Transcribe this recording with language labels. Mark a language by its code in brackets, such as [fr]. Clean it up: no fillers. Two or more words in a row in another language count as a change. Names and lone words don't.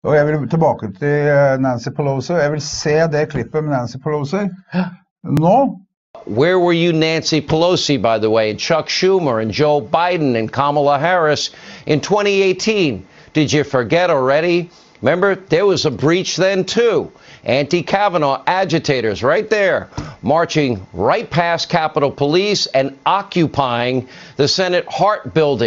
[no] Og jeg vil tilbake til Nancy Pelosi. Jeg vil se det klippet med Nancy Pelosi nå. [en] Where were you, Nancy Pelosi, by the way, and Chuck Schumer and Joe Biden and Kamala Harris in 2018? Did you forget already? Remember, there was a breach then, too. Anti-Kavanaugh agitators right there, marching right past Capitol Police and occupying the Senate Hart Building.